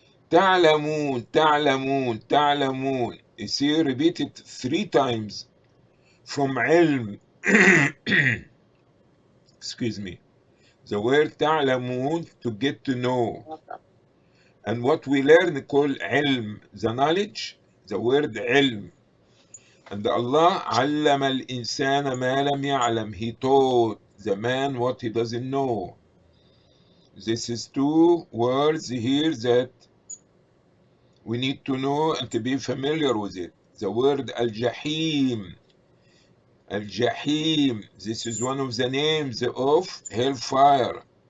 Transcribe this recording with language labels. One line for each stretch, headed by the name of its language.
Arabic: تعلمون تعلمون تعلمون.
English: You see, repeat it 3 times. From ilm. Excuse me. The word تعلمون, to get to know. And what we learn called ilm, the knowledge, the word ilm. And Allah
Arabic: علم الإنسان ما لم يعلم.
English: He taught the man what he doesn't know. This is 2 words here that we need to know and to be familiar with it. The word al-jahim. Al-jahim. This is one of the names of hellfire.